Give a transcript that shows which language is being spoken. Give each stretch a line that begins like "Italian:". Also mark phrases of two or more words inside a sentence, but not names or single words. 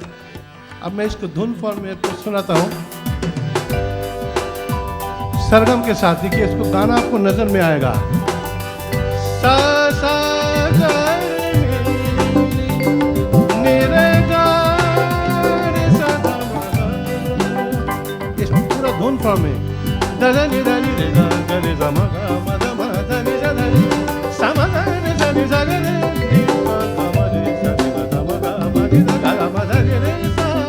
Hindi: अब मैं इसको धुन फॉर्म में आपको सुनाता हूँ सरगम के साथ। देखिए, इसको गाना आपको नजर में आएगा। सा सा गा रे रे गा रे सा गा मा। इस पूरा धुन फॉर्म में दा दा नि दा नि रे गा गा रे सा मा गा मा दा मा दा नि सा दा नि सा मा दा रे सा नि सा गा रे नि मा गा मा रे सा नि दा सा मा गा मा नि दा गा मा दा रे रे सा।